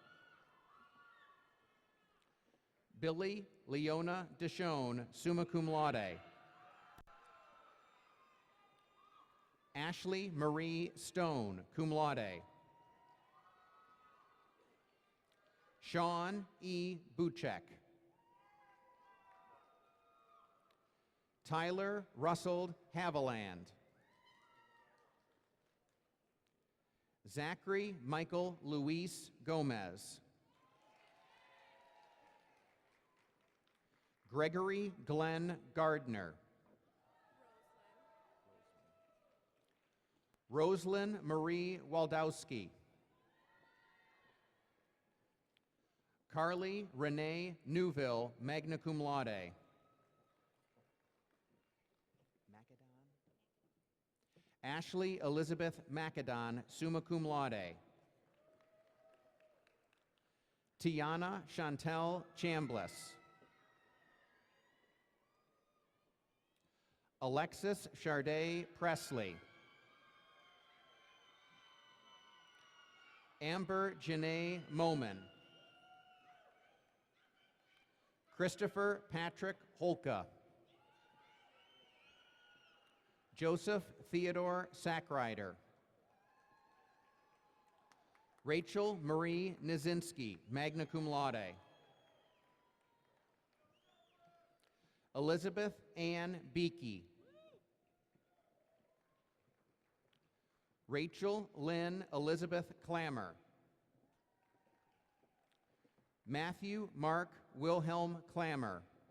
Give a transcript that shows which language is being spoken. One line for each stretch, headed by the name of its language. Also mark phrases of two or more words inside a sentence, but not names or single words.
English: Billy Leona Deshone,
Latin: summa cum laude.
English: Ashley Marie Stone,
Latin: cum laude.
English: Sean E. Buchek. Tyler Russell Haviland. Zachary Michael Luis Gomez. Gregory Glenn Gardner. Rosalind Marie Waldowski. Carly Renee Newville,
Latin: magna cum laude.
English: Ashley Elizabeth Macadon,
Latin: summa cum laude.
English: Tiana Chantel Chambliss. Alexis Charday Presley. Amber Janae Moman. Christopher Patrick Holka. Joseph Theodore Sackrider. Rachel Marie Nizinski,
Latin: magna cum laude.
English: Elizabeth Ann Beakey. Rachel Lynn Elizabeth Clammer. Matthew Mark Wilhelm Clammer.